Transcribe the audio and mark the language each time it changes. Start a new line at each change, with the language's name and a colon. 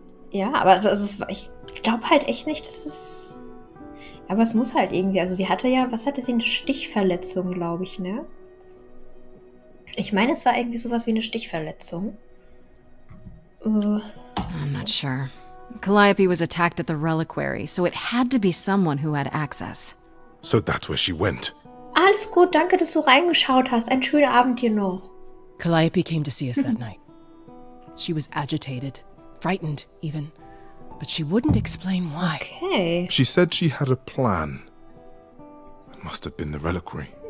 German: Ja, aber ich glaube halt echt nicht, dass es. Aber es muss halt irgendwie. Also sie hatte ja, was hatte sie? Eine Stichverletzung, glaube ich, ne? Ich meine, es war irgendwie sowas wie eine Stichverletzung.
English: I'm not sure. Calliope was attacked at the reliquary, so it had to be someone who had access. So that's where she went.
German: Alles gut, danke, dass du reingeschaut hast. Einen schönen Abend dir noch.
English: Calliope came to see us that night. She was agitated, frightened even, but she wouldn't explain why. Okay. She said she had a plan. It must have been the reliquary.